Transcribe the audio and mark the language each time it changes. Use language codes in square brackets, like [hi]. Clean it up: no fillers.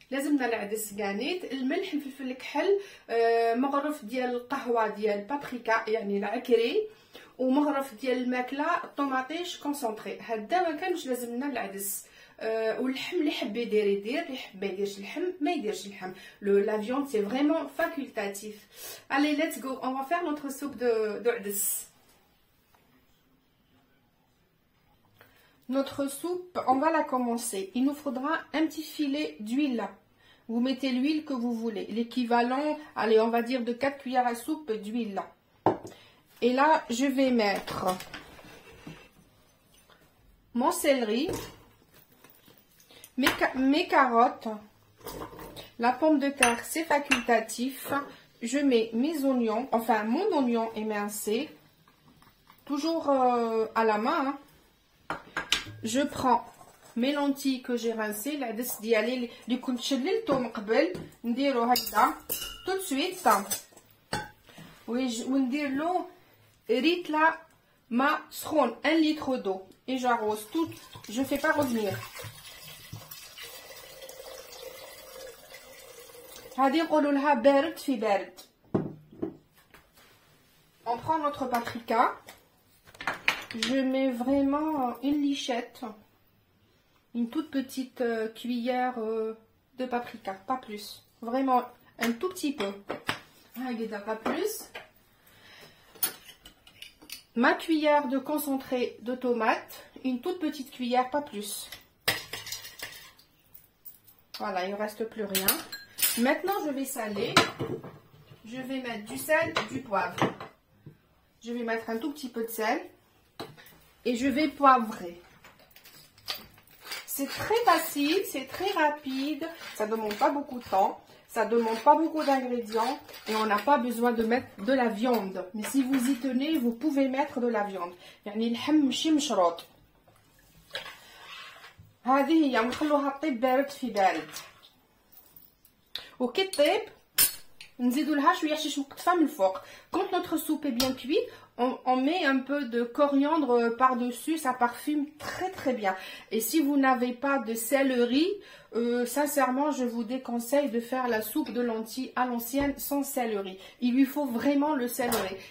[ar] لازمنا العدس كانيت، الملح، الفلفل الكحل، مغرف ديال القهوه ديال بابريكا يعني العكري، ومغرف ديال الماكله طوماطيش كونسونطري. هدا ما كانش لازمنا العدس. واللحم اللي حب يدير يدير، اللي حب ما يديرش اللحم ما يديرش اللحم. [fr] La viande c'est vraiment facultatif. Allez, [en] let's go, [fr] on va faire notre soupe de عدس. Notre soupe, on va la commencer. Il nous faudra un petit filet d'huile. Vous mettez l'huile que vous voulez, l'équivalent, allez, on va dire de 4 cuillères à soupe d'huile. Et là, je vais mettre mon céleri, mes carottes, la pomme de terre, c'est facultatif. Je mets mes oignons, enfin mon oignon émincé, toujours à la main. Je prends mes lentilles que j'ai rincées, [ar] العدس ديالي اللي كنت شللته من قبل نديرو هكذا [fr] tout de suite [ar] وندير له ريتلا ماء سخون [fr] 1 litre d'eau et j'arrose tout, je fais pas revenir. [ar] هذه نقولوا لها بارد في بارد. [fr] On prend notre paprika. Je mets vraiment une lichette, une toute petite cuillère de paprika, pas plus. Vraiment un tout petit peu. Pas plus. Ma cuillère de concentré de tomate, une toute petite cuillère, pas plus. Voilà, il ne reste plus rien. Maintenant, je vais saler. Je vais mettre du sel, du poivre. Je vais mettre un tout petit peu de sel. Et je vais poivrer. C'est très facile, c'est très rapide. Ça ne demande pas beaucoup de temps. Ça ne demande pas beaucoup d'ingrédients. Et on n'a pas besoin de mettre de la viande. Mais si vous y tenez, vous pouvez mettre de la viande. [ar] يعني اللحم ماشي مشروط. هذه هي نخلوها تطيب بارد في بارد. وكي تطيب نزيدو لها شويه حشيش مقطفه من الفوق. [fr] Quand notre soupe est bien cuite, on met un peu de coriandre par-dessus, ça parfume très très bien. Et si vous n'avez pas de céleri, sincèrement je vous déconseille de faire la soupe de lentilles à l'ancienne sans céleri. Il lui faut vraiment le céleri.